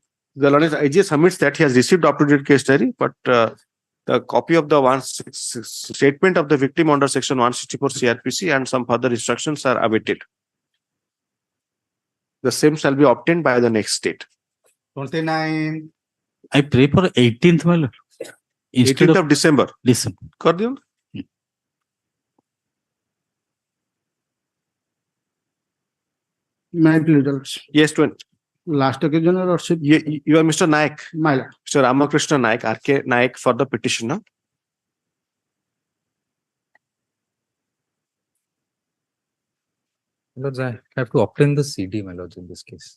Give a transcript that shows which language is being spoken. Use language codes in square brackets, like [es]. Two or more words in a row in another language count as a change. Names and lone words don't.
[en] The learned AGA submits that he has received up-to-date case diary, but the copy of the statement of the victim under section 164 CRPC and some further instructions are awaited. The same shall be obtained by the next state. 29 I pray for 18th, my lord. Instead 18th of December. December. [hi] कर दियो ना? [en] My pleaders. Yes, 20. Last occasion, Your Lordship. You are Mr. Naik, My lord. Mr. Ramakrishna Naik, R.K. Naik for the petitioner. My lords, I have to obtain the CD, my lords, in this case.